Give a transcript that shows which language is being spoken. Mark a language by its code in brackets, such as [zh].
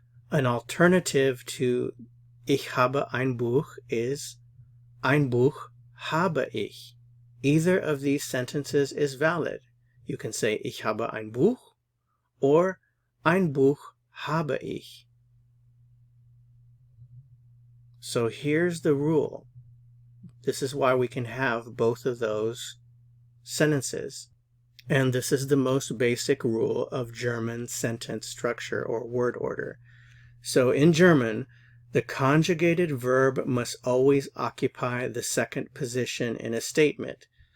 [en] An alternative to [de] Ich habe ein Buch [en] is [de] Ein Buch habe ich. [en] Either of these sentences is valid. You can say [de] Ich habe ein Buch [en] or [de] Ein Buch habe ich. [en] So here's the rule. This is why we can have both of those sentences. And this is the most basic rule of German sentence structure or word order. So in German, the conjugated verb must always occupy the second position in a statement.